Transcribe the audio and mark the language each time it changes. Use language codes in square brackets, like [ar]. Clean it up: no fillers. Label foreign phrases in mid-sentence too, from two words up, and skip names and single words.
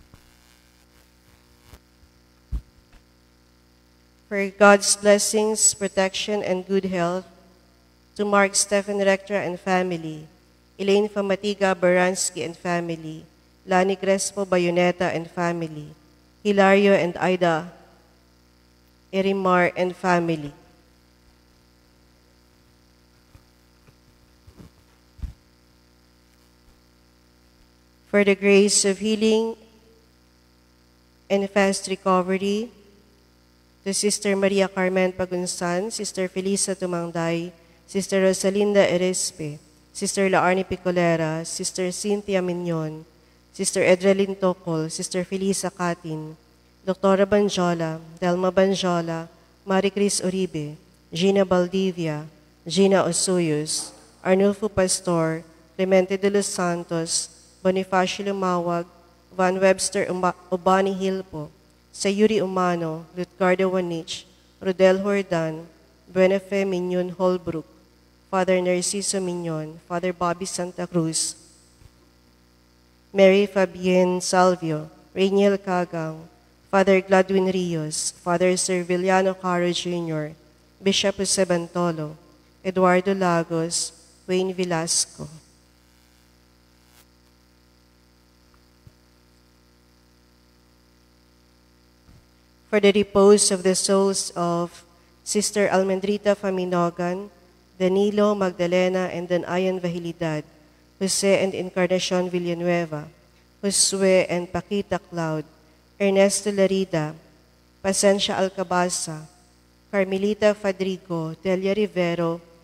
[en] For God's blessings, protection, and good health, to Mark Stephen Rector and family, Elaine Famatiga Baransky and family, Lani Crespo Bayoneta and family, Hilario and Ida Erimar and family. For the grace of healing and fast recovery, to Sister Maria Carmen Pagunsan, Sister Felisa Tumangday, Sister Rosalinda Erespe, Sister Laarni Picolera, Sister Cynthia Mignon, Sister Edralyn Tocol, Sister Felisa Catin, Dr. Banjola, Delma Banjola, Marie Cris Uribe, Gina Baldivia, Gina Osuyos, Arnulfo Pastor, Clemente de los Santos, Bonifacio Lumawag, Van Webster Obani Hilpo, Sayuri Umano, Lutgardo Wanich, Rodel Hordan, Buenafe Mignon Holbrook, Father Narciso Mignon, Father Bobby Santa Cruz, Mary Fabienne Salvio, Rainiel Cagang, Father Gladwin Rios, Father Serviliano Caro Jr., Bishop Jose Bantolo, Eduardo Lagos, Wayne Velasco. For the repose of the souls of Sister Almendrita Faminogan, Danilo Magdalena and Danayan Vahilidad, Jose and Encarnacion Villanueva, Josue and Paquita Cloud, Ernesto Larida, Pasencia Alcabasa, Carmelita Fadrigo, Delia Rivero,